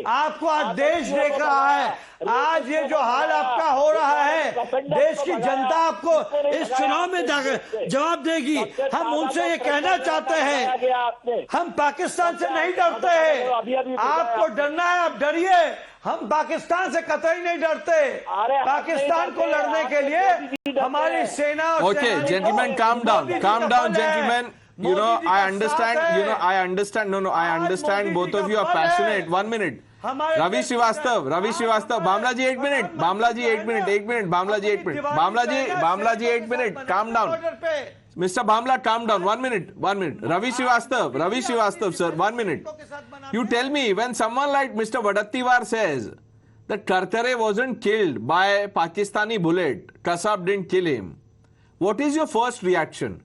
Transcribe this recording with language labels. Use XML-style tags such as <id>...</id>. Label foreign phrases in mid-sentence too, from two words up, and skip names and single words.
<hi>आपको आज देश देख रहा है, आज ये जो हाल आपका हो रहा है, देश की जनता आपको इस चुनाव में जवाब देगी। हम उनसे ये कहना चाहते हैं, हम पाकिस्तान से नहीं डरते हैं। आपको डरना है, आप डरिए, हम पाकिस्तान से कतई नहीं डरते। पाकिस्तान को लड़ने के लिए हमारी सेना और</hi> <en>Okay, gentlemen, calm down, gentlemen. You know, I understand. I understand. No, I understand. Both of you are passionate. 1 minute. Ravi Srivastava, Bamla ji 8 minute. Bamla ji 8 minute. 1 minute. Bamla ji 8 minute. Bamla ji 8 minute. Calm down. Mr. Bamla, calm down. 1 minute. 1 minute. Ravi Srivastava, sir. 1 minute. You tell me, when someone like Mr. Wadattiwar says that Kartare wasn't killed by Pakistani bullet, Kasab didn't kill him, what is your first reaction?</en>